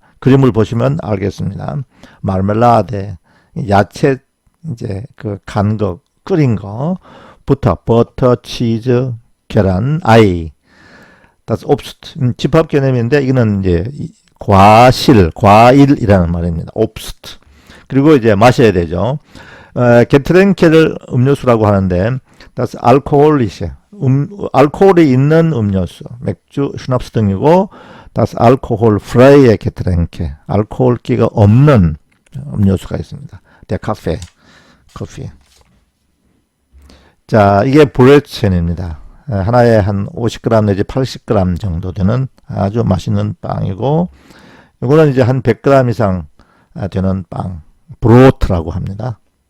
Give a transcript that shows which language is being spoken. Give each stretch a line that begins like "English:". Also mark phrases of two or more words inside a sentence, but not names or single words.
Korean: 그림을 보시면 알겠습니다. 마르멜라데, 야채 이제 그 간 거, 끓인 거, 버터, 치즈, 계란, 아이.
German: Das Obst,
Korean: 집합 개념인데 이거는 이제 과일이라는 말입니다. Obst. 그리고 이제 마셔야 되죠. 게트랭케를 음료수라고 하는데,
German: das alkoholische,
Korean: 알코올이 있는 음료수, 맥주, 슈납스 등이고,
German: das alkoholfreie Getränke,
Korean: 알코올기가 없는 음료수가 있습니다.
German: der Kaffee,
Korean: 커피. 자, 이게 브레첸입니다. 하나에 한 50g 내지 80g 정도 되는 아주 맛있는 빵이고, 이거는 이제 한 100g 이상 되는 빵, 브로트라고 합니다.